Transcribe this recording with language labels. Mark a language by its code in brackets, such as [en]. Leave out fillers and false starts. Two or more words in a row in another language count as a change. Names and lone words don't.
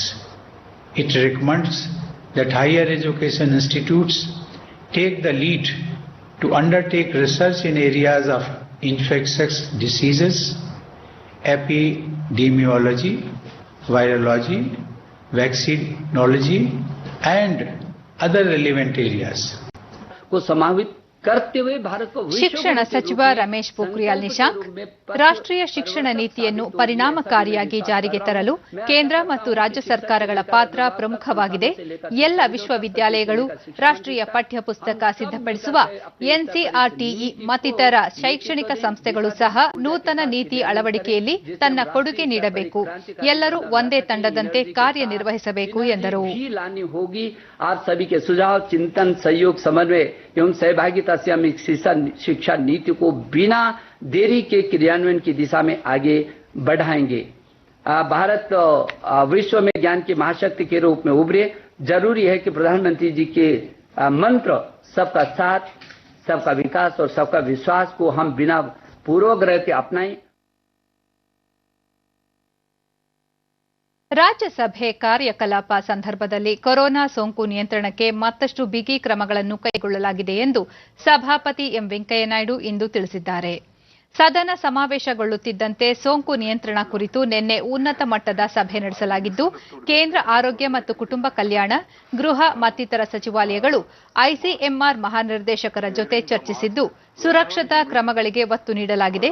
[en] It recommends that higher education institutes take the lead to undertake research in areas of infectious diseases, epidemiology, virology, vaccinology and other relevant areas. [hi] को समावित करते हुए भारत को [kn] ಶಿಕ್ಷಣ ಸಚಿವ ರಮೇಶ್ ಪೋಖ್ರಿಯಾಲ್ ನಿಶಾಂಕ್, ರಾಷ್ಟ್ರೀಯ ಶಿಕ್ಷಣ ನೀತಿಯನ್ನು ಪರಿಣಾಮಕಾರಿಯಾಗಿ ಜಾರಿಗೆ ತರಲು ಕೇಂದ್ರ ಮತ್ತು ರಾಜ್ಯ ಸರ್ಕಾರಗಳ ಪಾತ್ರ ಪ್ರಮುಖವಾಗಿದೆ. ಎಲ್ಲ ವಿಶ್ವವಿದ್ಯಾಲಯಗಳು ರಾಷ್ಟ್ರೀಯ ಪಠ್ಯಪುಸ್ತಕ ಸಿದ್ಧಪಡಿಸುವ ಎನ್ಸಿಆರ್ಟಿಇ ಮತ್ತಿತರ ಶೈಕ್ಷಣಿಕ ಸಂಸ್ಥೆಗಳು ಸಹ ನೂತನ ನೀತಿ ಅಳವಡಿಕೆಯಲ್ಲಿ ತನ್ನ ಕೊಡುಗೆ ನೀಡಬೇಕು. ಎಲ್ಲರೂ ಒಂದೇ ತಂಡದಂತೆ ಕಾರ್ಯನಿರ್ವಹಿಸಬೇಕು ಎಂದರು. [hi] एवं सहभागिता से हम शिक्षा नीति को बिना देरी के क्रियान्वयन की दिशा में आगे बढ़ाएंगे. भारत विश्व में ज्ञान की महाशक्ति के रूप में उभरे. जरूरी है कि प्रधानमंत्री जी के मंत्र सबका साथ, सबका विकास और सबका विश्वास को हम बिना पूर्वग्रह के अपनाएं. [kn] ರಾಜ್ಯಸಭೆ ಕಾರ್ಯಕಲಾಪ ಸಂದರ್ಭದಲ್ಲಿ ಕೊರೋನಾ ಸೋಂಕು ನಿಯಂತ್ರಣಕ್ಕೆ ಮತ್ತಷ್ಟು ಬಿಗಿ ಕ್ರಮಗಳನ್ನು ಕೈಗೊಳ್ಳಲಾಗಿದೆ ಎಂದು ಸಭಾಪತಿ ಎಂ ವೆಂಕಯ್ಯನಾಯ್ಡು ಇಂದು ತಿಳಿಸಿದ್ದಾರೆ. ಸದನ ಸಮಾವೇಶಗೊಳ್ಳುತ್ತಿದ್ದಂತೆ ಸೋಂಕು ನಿಯಂತ್ರಣ ಕುರಿತು ನಿನ್ನೆ ಉನ್ನತ ಮಟ್ಟದ ಸಭೆ ನಡೆಸಲಾಗಿದ್ದು, ಕೇಂದ್ರ ಆರೋಗ್ಯ ಮತ್ತು ಕುಟುಂಬ ಕಲ್ಯಾಣ, ಗೃಹ ಮತ್ತಿತರ ಸಚಿವಾಲಯಗಳು ಐಸಿಎಂಆರ್ ಮಹಾನಿರ್ದೇಶಕರ ಜೊತೆ ಚರ್ಚಿಸಿದ್ದು, ಸುರಕ್ಷತಾ ಕ್ರಮಗಳಿಗೆ ಒತ್ತು ನೀಡಲಾಗಿದೆ.